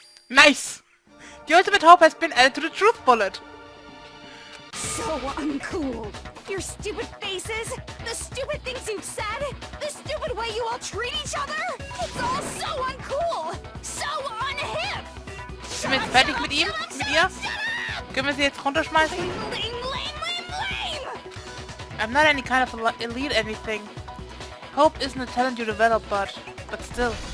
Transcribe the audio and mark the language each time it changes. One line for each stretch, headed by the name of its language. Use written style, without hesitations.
English: Nice! The ultimate hope has been added to the truth bullet. So uncool. Your stupid faces, the stupid things you've said, the stupid way you all treat each other. It's all so uncool. So unhip.
German: Sind wir jetzt fertig mit ihm? Mit ihr? Können wir sie jetzt runterschmeißen?
English: Lame. I'm not any kind of elite anything. Hope isn't a talent you develop, but still.